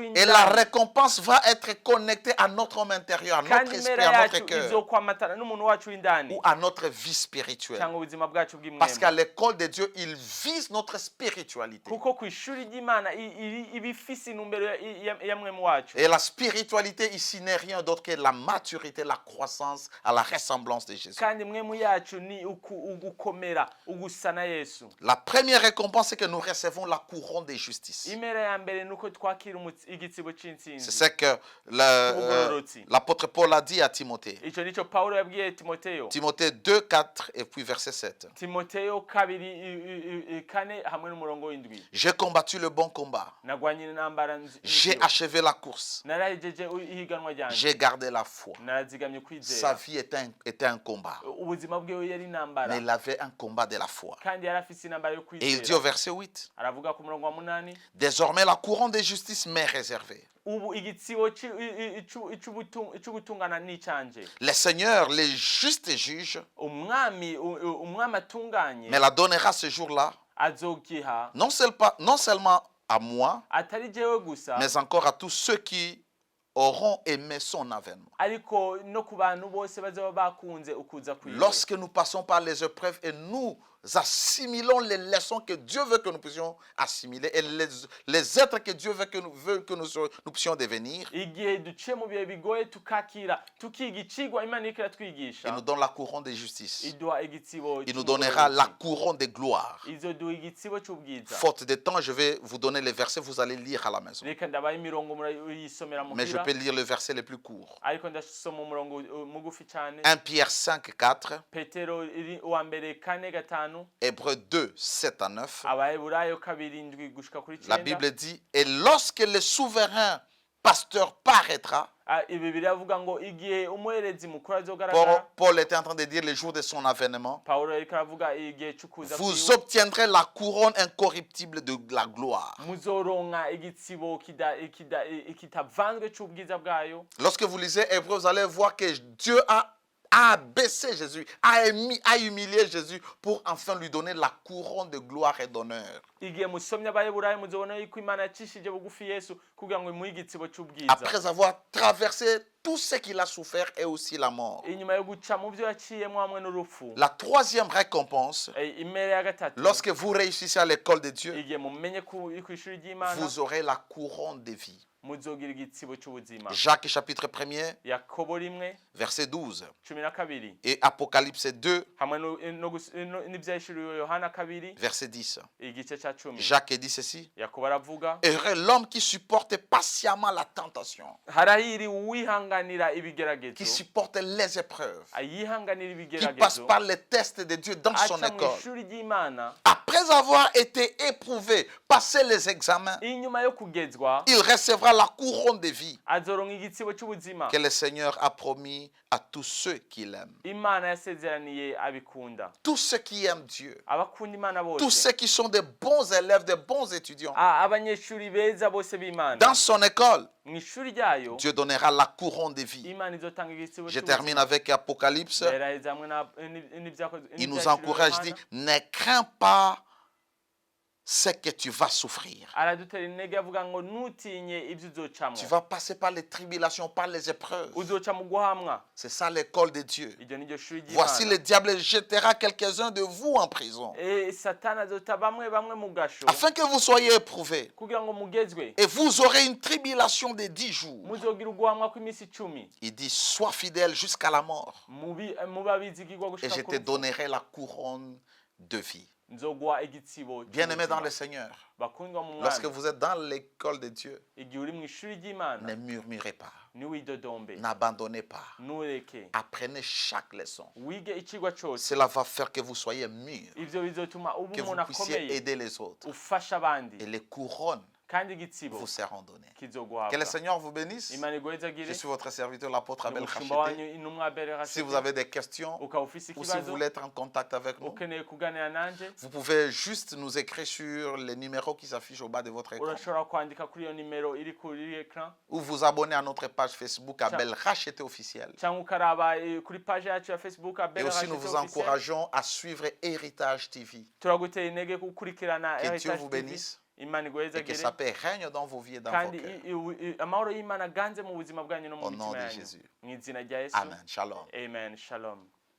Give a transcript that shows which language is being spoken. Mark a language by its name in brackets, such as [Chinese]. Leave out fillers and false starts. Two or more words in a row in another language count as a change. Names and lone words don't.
[French] Et la [Rundi] w'indani, [French] récompense va être connectée à notre homme intérieur, à notre [Rundi] kandi [French] esprit, [Rundi] imera [French] à notre [Rundi] yacu [French] cœur, [Rundi] izokwamatana n'umuntu wacu w'indani [French] ou à notre vie spirituelle. [Rundi] cyangwa ubuzima bwacu [French] Parce [Rundi] bw'imwema, [French] qu'à l'école de Dieu, il vise notre spiritualité. [Rundi] kuko ku ishuri ry'Imana iba ifise intumbero ya mwemu wacu, [French] Et la spiritualité ici n'est rien d'autre que la maturité, la croissance à la ressemblance de Jésus. [Rundi] kandi mwemu yacu ni ugukomera ugusa na Yesu. [French] La première récompense, c'est que nous recevons recevons la couronne de justice. [Rundi] impera ya mbere ni uko twakira igitsibo [French] C'est [Rundi] cy'intsinzi [French] ce que l'apôtre Paul a dit à Timothée. [Rundi] icyo nicyo pawulo yabwiye timoteyo. [French] Timothée 2, 4 et puis verset 7. [Rundi] timoteyo 2:4 hamwe n'umurongo w'indwi. [French] J'ai combattu le bon combat. [Rundi] nagwanye intambara [French] J'ai achevé la course. [Rundi] narahejeje ihiganwa ryanjye. [French] J'ai gardé la foi. [Rundi] narazigamye [French] Sa [Rundi] kwizera. [French] vie était un combat. [Rundi] ubuzima bwiwe yari intambara [French] Mais il avait un combat de la foi. [Rundi] kandi yari afise intambara yo [French] Et il dit au [Rundi] kwizera. [French] verset 8, [Rundi] aravuga ku murongo wa 8, [French] désormais la couronne de justice m'est réservée. [Rundi] ubu igitsibo cy'ugutungana n'icanje. [French] Le Seigneur, les justes juges, [Rundi] umwami atunganye [French] me la donnera ce jour-là, [Rundi] azogiha [French] non seulement à moi, [Rundi] atari jewe gusa [French] mais encore à tous ceux qui auront aimé son avènement. [Rundi] ariko no ku bantu bose bazaba bakunze ukuza kwiwe. [French] Lorsque nous passons par les épreuves et nous assimilons les leçons que Dieu veut que nous puissions assimiler et les êtres que Dieu veut que nous puissions devenir, [Rundi] igihe duciye mu bihe bigoye tukakira tukiga icigwa Imana iriko [French] il [Rundi] iratwigisha, [French] nous donne la couronne de justice. [Rundi] iduha igitsibo [French] Il nous donnera la couronne de gloire. [Rundi] izoduha igitsibo c'ubwiza. [French] Faute de temps, je vais vous donner les versets, vous allez lire à la maison. [Rundi] reka ndabaha imirongo murayisomera [French] Mais je [Rundi] muhira, [French] peux lire le verset le plus court. [Rundi] ariko ndasoma umurongo mugufi cane. [French] 1 Pierre 5, 4, [Rundi] petero uwa mbere 4:5, [French] Hébreux 2, 7 à 9. [Rundi] abaheburayo 2:7 gushika kuri [French] La [Rundi] 9. [French] Bible dit, et lorsque le souverain pasteur paraîtra, [Rundi] ibi biravuga ngo igihe umuherezi mukuru azogaragara. [French] Paul était en train de dire le jour de son avènement, [Rundi] Paulo ariko aravuga igihe c'ukuza [French] vous [Rundi] kwiwe. [French] obtiendrez la couronne incorruptible de la gloire. [Rundi] muzoronka igitsibo kitavanzwe c'ubwiza bwayo. [French] Lorsque vous lisez Hébreux, vous allez voir que Dieu a abaissé Jésus, a humilié Jésus pour enfin lui donner la couronne de gloire et d'honneur. [Rundi] igihe musomye abaheburayo muzobona yuko Imana yacishije bugufi Yesu kugira ngo imuhe igitsibo c'ubwiza. [French] Après avoir traversé tout ce qu'il a souffert et aussi la mort. [Rundi] inyuma yo guca mu byo yaciyemo hamwe n'urupfu. [French] La troisième récompense, [Rundi] impera ya gatatu, [French] lorsque vous réussissez à l'école de Dieu, [Rundi] igihe mumenye kw'ishuri ry'Imana [French] vous aurez la couronne de vie. [Rundi] muzogira igitsibo c'ubuzima. [French] Jacques chapitre 1er, [Rundi] Yakobo 1, [French] verset 12. [Rundi] 12, [French] Et Apocalypse 2, [Rundi] hamwe n'ivyahishuriwe Yohana 2, [French] verset 10. [Rundi] igice ca 10. [French] Jacques dit ceci, [Rundi] Yakobo aravuga, [French] heureux l'homme qui supporte patiemment la tentation, [Rundi] harahiri uwihanganira [French] qui [Rundi] ibigeragezo, [French] supporte les épreuves, [Rundi] ayihanganira [French] qui passe [Rundi] ibigeragezo, [French] par les tests de Dieu dans son [Rundi] aca mu [French] école. [Rundi] ishuri ry'Imana. [French] Après avoir été éprouvé, passé les examens, [Rundi] inyuma yo kugezwa [French] il recevra la couronne de vie [Rundi] azoronka igitsibo c'ubuzima [French] que le Seigneur a promis à tous ceux qui l'aiment. [Rundi] Imana yasezeraniye abikunda. [French] Tous ceux qui aiment Dieu, [Rundi] abakunda Imana [French] tous [Rundi] bose, [French] ceux qui sont de bons élèves, de bons étudiants, [Rundi] abanyeshuri beza bose b'Imana [French] dans son école, [Rundi] mu ishuri ryayo, [French] Dieu donnera la couronne de vie. [Rundi] Imana izotanga igitsibo [French] Je termine avec Apocalypse. [Rundi] beraheza hamwe [French] Il nous encourage, dit, ne crains pas ce que tu vas souffrir. [Rundi] aradutera intege avuga ngo ntutinye ibyo uzocamwo, [French] Tu vas passer par les tribulations, par les épreuves. [Rundi] uzoca mu guhamwa. [French] C'est ça l'école de Dieu. [Rundi] iryo ni ryo shuri [French] Voici [Rundi] ry'Imana. [French] le diable jettera quelques-uns de vous en prison, [Rundi] Satani azota bamwe mu gasho [French] afin que vous soyez éprouvés. [Rundi] kugira ngo mugezwe, [French] Et vous aurez une tribulation de 10 jours. [Rundi] muzogira uguhamwa kw'iminsi 10. [French] Il dit, sois fidèle jusqu'à la mort, [Rundi] mube abizigirwa [French] et [Rundi] gushika [French] je [Rundi] ku [French] te [Rundi] rupfu, [French] donnerai la couronne de vie. [Rundi] nzoguha igitsibo [French] Bien-aimés dans le [Rundi] c'ubuzima. [French] Seigneur, [Rundi] bakundwa mu [French] lorsque [Rundi] mwami, [French] vous êtes dans l'école de Dieu, [Rundi] igihe uri mu ishuri ry'Imana [French] ne murmurez pas, [Rundi] ntiwidodombe, [French] n'abandonnez pas. [Rundi] ntureke, [French] Apprenez chaque leçon. [Rundi] wige icigwa cose. [French] Cela va faire que vous soyez mûrs, [Rundi] ivyo bizotuma uba [French] que vous [Rundi] umuntu [French] puissiez [Rundi] akomeye [French] aider les autres. [Rundi] ufasha abandi, [French] Et les couronnes [Rundi] kandi igitsibo [French] vous seront données. Que le [Rundi] kizoguhabwa. [French] Seigneur vous bénisse. [Rundi] Imana iguhezagire. [French] Je suis votre serviteur, l'apôtre Abel [Rundi] umushumba [French] Khachete. [Rundi] wanyu intumwa Abel [French] Si vous [Rundi] Rashidi. [French] avez des questions [Rundi] ukaba ufise [French] ou si vous [Rundi] ikibazo [French] voulez être en contact avec nous, [Rundi] ukeneye kuganira nanje, [French] vous pouvez juste nous écrire sur les numéros qui s'affichent au bas de votre écran [Rundi] urashobora kwandika kuri iyo nimero iri kuri ekran, [French] ou vous abonner à notre page Facebook Abel Khachete officiel. [Rundi] cyangwa ukaraba kuri page yacu ya Facebook [French] Et [Rundi] Abel [French] aussi [Rundi] Rashidi [French] nous vous [Rundi] officiel. [French] encourageons à suivre Héritage TV. [Rundi] turagutera intege gukurikirana [French] Que Dieu [Rundi] Heritage [French] vous [Rundi] TV. [French] bénisse [Rundi] Imana [French] et que [Rundi] iguhezagire, [French] sa paix règne dans vos vies et dans vos [Rundi] kandi [French] cœurs. [Rundi] amahoro y'Imana aganze mu buzima bwanyu no mu [French] Au nom [Rundi] mitima [French] de [Rundi] yanyu, [French] Jésus. [Rundi] mu izina rya Yesu. [French] Amen. Shalom. [Rundi] Amen. Shalom.